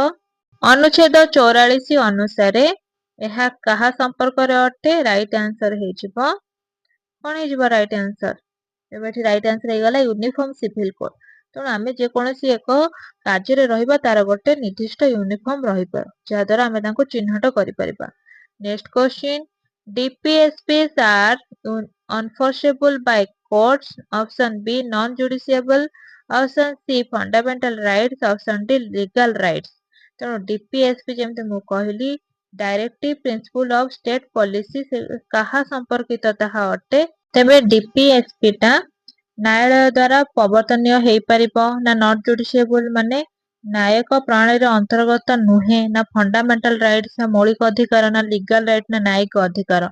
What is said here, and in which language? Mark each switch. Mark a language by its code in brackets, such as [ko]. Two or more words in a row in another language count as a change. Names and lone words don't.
[or] ଅନୁଚ୍ଛେଦ 44 ଅନୁସାରେ ଏହା କାହା ସମ୍ପର୍କରେ ଅଟେ? [en] right answer [or] ହେଇଯିବ କଣ ହେଇଯିବ [en] right answer? [or] ଏବେ ଏଠି [en] right answer [or] ହେଇଗଲା [en] uniform civil code. [or] ତେଣୁ ଆମେ ଯେକୌଣସି ଏକ କାର୍ଯ୍ୟରେ ରହିବା ତାର ଗୋଟେ ନିର୍ଦ୍ଦିଷ୍ଟ ୟୁନିଫର୍ମ ରହିବ, ଯାହାଦ୍ୱାରା ଆମେ ତାଙ୍କୁ ଚିହ୍ନଟ କରିପାରିବା। [en] next question, DPSPs are enforceable by courts, option B non-judiciable, option C fundamental rights, option D legal rights। [or] ତେଣୁ DPSP ଯେମିତି ମୁଁ କହିଲି [en] directive principle of state policy [or] କାହା ସମ୍ପର୍କିତ ତାହା ଅଟେ? ତେବେ DPSP ଟା ନ୍ୟାୟାଳୟ ଦ୍ୱାରା ପ୍ରବର୍ତ୍ତନୀୟ ହେଇପାରିବ ନା [en] not judiciable [or] ମାନେ ନ୍ୟାୟିକ ପ୍ରଣାଳୀର ଅନ୍ତର୍ଗତ ନୁହେଁ ନା [en] fundamental rights [or] ନା ମୌଳିକ ଅଧିକାର ନା [en] legal right [or] ନା ନ୍ୟାୟିକ ଅଧିକାର।